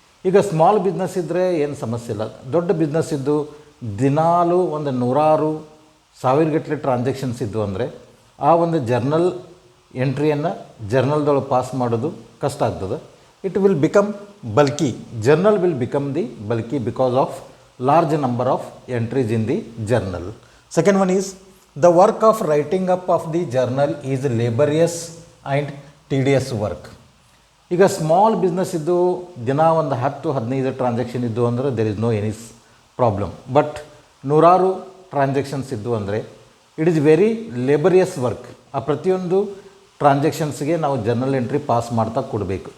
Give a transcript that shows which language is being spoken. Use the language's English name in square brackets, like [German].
[Kannada] ಈಗ small business ಇದ್ದರೆ ಏನು ಸಮಸ್ಯೆ ಇಲ್ಲ. ದೊಡ್ಡ ಬಿಸ್ನೆಸ್ ಇದ್ದು ದಿನಾಲೂ ಒಂದು ನೂರಾರು ಸಾವಿರಗಟ್ಟಲೆ ಟ್ರಾನ್ಸಾಕ್ಷನ್ಸ್ ಇದ್ದು ಅಂದರೆ ಆ ಒಂದು ಜರ್ನಲ್ ಎಂಟ್ರಿಯನ್ನು ಜರ್ನಲ್ದೊಳಗೆ ಪಾಸ್ ಮಾಡೋದು ಕಷ್ಟ ಆಗ್ತದೆ. [English] It will become bulky. Journal will become the bulky because of large number of entries in the journal. Second one is the work of writing up of the journal is laborious and tedious work. [Kannada] ಈಗ small business ಇದ್ದು ದಿನ ಒಂದು 10-15 transaction ಇದ್ದು ಅಂದರೆ [English] There is no any problem. But [Kannada] ನೂರಾರು transactions ಇದ್ದು ಅಂದರೆ [English] It is very laborious work. [Kannada] ಆ ಪ್ರತಿಯೊಂದು ಟ್ರಾನ್ಸಾಕ್ಷನ್ಸ್ಗೆ ನಾವು ಜರ್ನಲ್ ಎಂಟ್ರಿ ಪಾಸ್ ಮಾಡ್ತಾ ಕೊಡಬೇಕು.